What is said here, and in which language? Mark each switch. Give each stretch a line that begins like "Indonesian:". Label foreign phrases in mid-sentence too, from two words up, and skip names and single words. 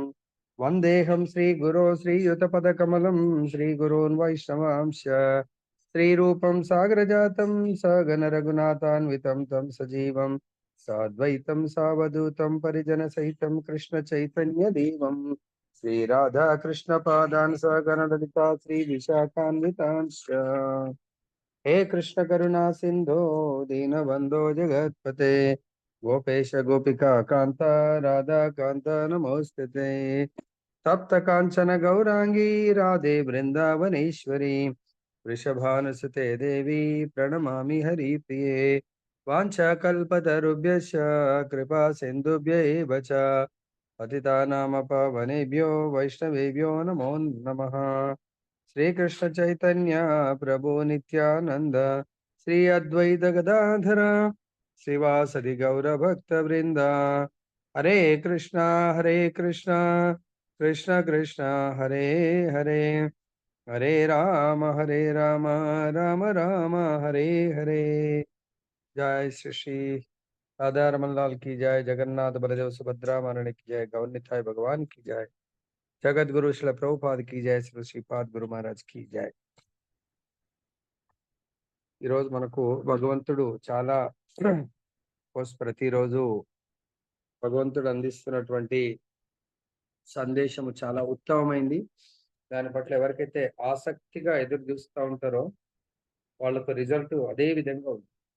Sanskrit: వందేహం శ్రీగురో శ్రీయుతపదకమలం శ్రీగురోన్ వైష్ణవాంశ శ్రీరూపం సాగరజాతం సగణ రఘునాథాన్వితం తం సజీవం సాద్వైతం సావధూతం పరిజన సహితం కృష్ణ చైతన్య దేవం శ్రీరాధా కృష్ణ పాదాన్ సగణ లలితా శ్రీ విశాఖాన్వితాంశ. हे कृष्ण करुणा सिंधो दीनबंधो जगत्पते गोपेश गोपिका कांता राधा कांता नमोस्तुते. तप्त कांचन गौरांगी राधे वृंदावनेश्वरी वृषभानुसुते देवी प्रणमामि हरिप्रिये. वाञ्छाकल्पतरुभ्यश्च कृपा सिन्धुभ्य एव च पतितानां पावनेभ्यो वैष्णवेभ्यो नमो नमः. श्रीकृष्ण चैतन्य प्रभु नित्यानंद श्री अद्वैत गदाधर श्रीवासदि गौर भक्त वृंद. हरे कृष्णा कृष्ण कृष्ण हरे हरे हरे राम राम राम हरे हरे.
Hindi: जय श्री श्री राधा रमन लाल की जय. जगन्नाथ बलदेव सुभद्रा महारानी की जय. गौर निताई भगवान की जय. जगत गुरु श्री ప్రభుపాద్ की जय. श्री श्रीपाद गुरु महाराज की जय.
Telugu: ఈరోజు మనకు భగవంతుడు చాలా ప్రతిరోజు భగవంతుడు అందిస్తున్నటువంటి సందేశము చాలా ఉత్తమమైంది. దాని పట్ల ఎవరికైతే ఆసక్తిగా ఎదురు చూస్తూ ఉంటారో వాళ్ళకు రిజల్ట్ అదే విధంగా ఉంది.